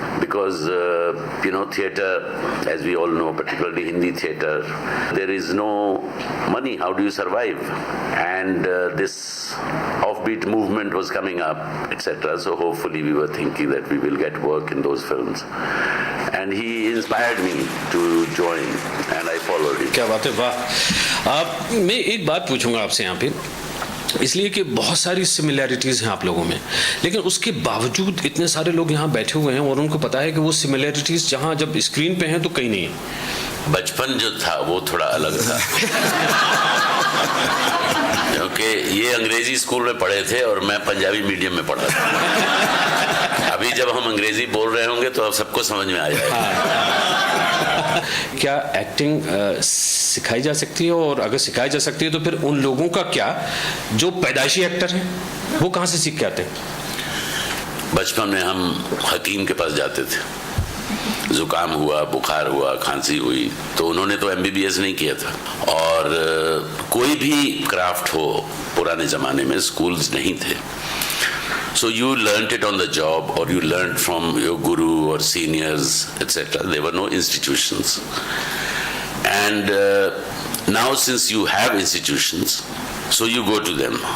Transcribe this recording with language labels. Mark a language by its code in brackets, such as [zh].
[en] Because, theatre, as we all know, particularly Hindi theatre, there is no money. How do you survive? And this offbeat movement was coming up, etc. So hopefully we were thinking that we will get work in those films. And he inspired me to join and I followed him. [hi] क्या बात है, वाह। मैं एक बात पूछूंगा आपसे यहाँ पे, इसलिए कि बहुत सारी सिमिलैरिटीज़ हैं आप लोगों में, लेकिन उसके बावजूद इतने सारे लोग यहाँ बैठे हुए हैं और उनको पता है कि वो सिमिलैरिटीज़ जहाँ जब स्क्रीन पे हैं तो कहीं नहीं है। बचपन जो था वो थोड़ा अलग था क्योंकि ये अंग्रेजी स्कूल में पढ़े थे और मैं पंजाबी मीडियम में पढ़ा था। अभी जब हम अंग्रेजी बोल रहे होंगे तो अब सबको समझ में आ जाएगा। क्या एक्टिंग सिखाई जा सकती है, और अगर सिखाई जा सकती है तो फिर उन लोगों का क्या जो पैदाइशी एक्टर हैं, वो कहाँ से सीख के आते हैं? बचपन में हम हकीम के पास जाते थे, जुकाम हुआ, बुखार हुआ, खांसी हुई, तो उन्होंने तो MBBS नहीं किया था। और कोई भी क्राफ्ट हो, पुराने ज़माने में स्कूल्स नहीं थे, [en] so you learnt it on the job or you learnt from your guru or seniors, etc. There were no institutions. And now since you have institutions, so you go to them.